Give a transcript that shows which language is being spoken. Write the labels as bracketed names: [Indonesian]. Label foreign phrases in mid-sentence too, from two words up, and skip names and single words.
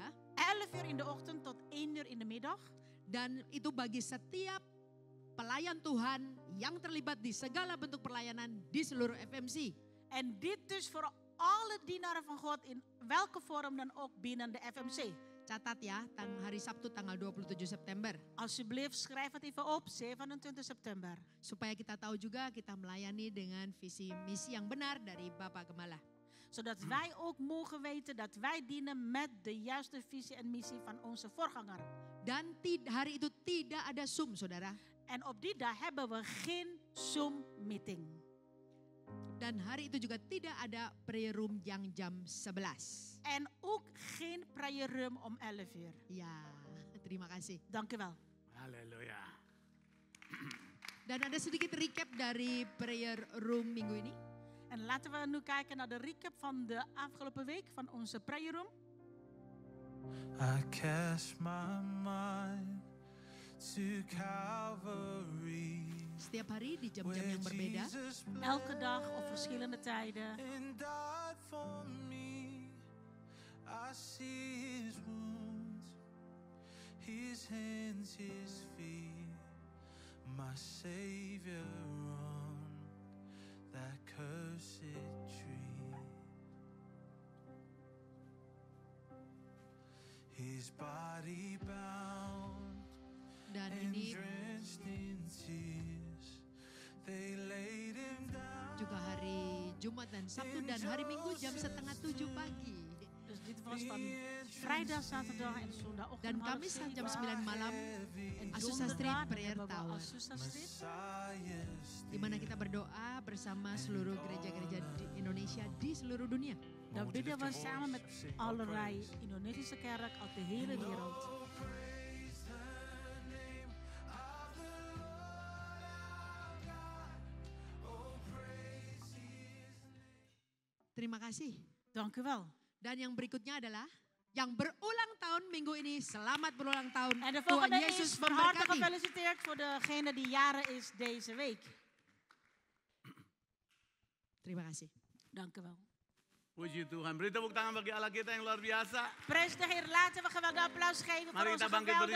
[Dutch] 11 uur in de ochtend tot 1 uur in de middag. [Indonesian] Dan itu bagi setiap pelayan Tuhan yang terlibat di segala bentuk pelayanan di seluruh FMC. [Dutch] En dit dus voor alle dienaren van God in welke vorm dan ook binnen de FMC. [Indonesian] Catat ya, hari Sabtu tanggal 27 September. [Dutch] Alsjeblieft, schrijf het even op, 27 september. [Indonesian] Supaya kita tahu juga kita melayani dengan visi misi yang benar dari Bapak Gembala. [Dutch] Zodat wij ook mogen weten dat wij dienen met de juiste visie en missie van onze voorganger. [Indonesian] Dan hari itu tidak ada Zoom, saudara. [Dutch] En op die dag hebben we geen Zoom meeting. [Indonesian] Dan hari itu juga tidak ada [English] prayer room [Indonesian] yang jam 11. [Dutch] En ook geen [English] prayer room [Dutch] om 11 uur. [Indonesian] Ya, terima kasih. [Dutch] Dank u wel. [Indonesian] Haleluya. Dan ada sedikit recap dari [English] prayer room [Indonesian] minggu ini. [Dutch] En laten we nu kijken naar de recap van de afgelopen week van onze [English] prayer room. I cast my mind to Calvary. [Indonesian] Setiap hari di jam-jam yang berbeda. [Dutch] Elke dag op verschillende tijden. [English] And died for me. I see his wounds, his hands, his feet, my Savior on that cursed tree. His body bound [Indonesian] Dan [English] and [Indonesian] ini [English] drenched in tears, they laid him down. [Indonesian] juga hari Jumat dan Sabtu dan hari Minggu jam 6:30 pagi. [Dutch] Dus dit was van vrijdag, zaterdag en zondagochtend. [Indonesian] Dan [Dutch] om half [Indonesian] Kamis [Dutch] zeven. [Indonesian] jam 9 malam [Dutch] En Azusa Street donderdag dan [Indonesian] Prayer [Dutch] hebben we [Indonesian] Tower. Azusa Street. di mana kita berdoa bersama seluruh gereja-gereja di Indonesia di seluruh dunia. [Dutch] Dan bidden we samen met allerlei Indonesische kerk uit de hele wereld. [Indonesian] Terima kasih. [Dutch] Dank u wel. [Indonesian] Dan yang berikutnya adalah yang berulang tahun minggu ini. Selamat berulang tahun. [Dutch] En de [Indonesian] Tuhan [Dutch] volgende [Indonesian] Yesus [Dutch] is van harte [Indonesian] memberkati. [Dutch] gefeliciteerd voor degene die jaren is deze week. [Indonesian] Terima kasih. [Dutch] Dank u wel. [Indonesian] Puji Tuhan. Beri tepuk tangan bagi Allah kita yang luar biasa. [Dutch] Prijs de Heer. Laten we geweldig applaus geven voor [Indonesian] Mari [Dutch] onze [Indonesian] kita bangkit [Dutch] geweldige God.